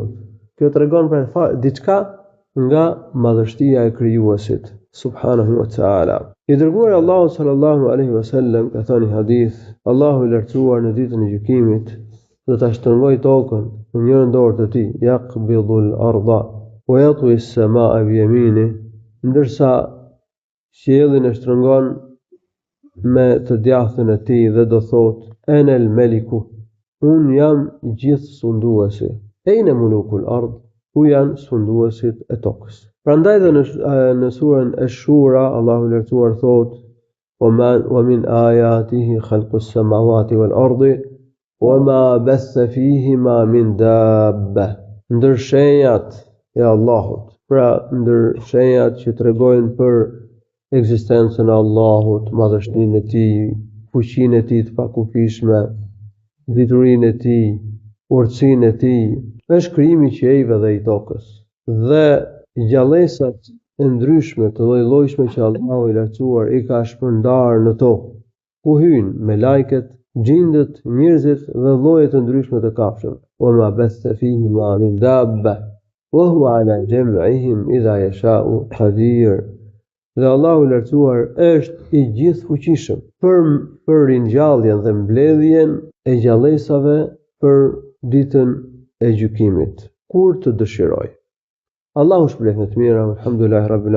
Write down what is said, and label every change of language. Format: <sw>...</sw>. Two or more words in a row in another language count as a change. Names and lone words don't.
<sq>Kjo tregon për diçka nga madhështia e krijuesit</sq> <ar>سبحانه وتعالى.</ar> <sq>I dërguari Allahu</sq> <ar>صلى الله عليه وسلم</ar> <sq>ka thënë hadith, Allahu i lartësuar në ditën e gjykimit do ta shtrëngojë tokën në njërin dorë të tij,</sq> <ar>يقبض الأرض ويطوي السماء بيمينه,</ar> <sq>ndërsa qiellin e shtrëngon me të djathtën e tij dhe do thotë</sq> <ar>أنا الملك,</ar> <sq>un jam gjithë sunduesi.</sq> <ar>أين ملوك الأرض,</ar> <sq>ku janë sunduesit e tokës. Prandaj dhe në surën Ash-Shura Allahu i lartësuar thotë</sq> <ar>ومن آياته خلق السماوات والأرض وما بث فيهما من دابة.</ar> <sq>Ndër shenjat e Allahut, pra ndër shenjat që tregojnë për ekzistencën e Allahut, madhështinë e tij, fuqinë e tij të pakufishme, diturinë e tij, urtësinë e tij, është krijimi i qiejve dhe i tokës. Dhe gjallësat e ndryshme të lloj-llojshme që Allahu i lartësuar i ka shpërndarë në tokë, ku hyjnë me lajket, gjindët, njerëzit dhe lloje të ndryshme të kafshëve.</sq> <ar>وما بث فيهما من دابة وهو على جمعهم إذا يشاء قدير.</ar> <sq>Dhe Allahu i lartësuar është i gjithë fuqishëm për ringjalljen dhe mbledhjen e gjallësave për ditën e gjykimit, kur të dëshiroj. Allahu shpëlef me të mira,</sq> <ar>الحمد لله رب العالمين.</ar>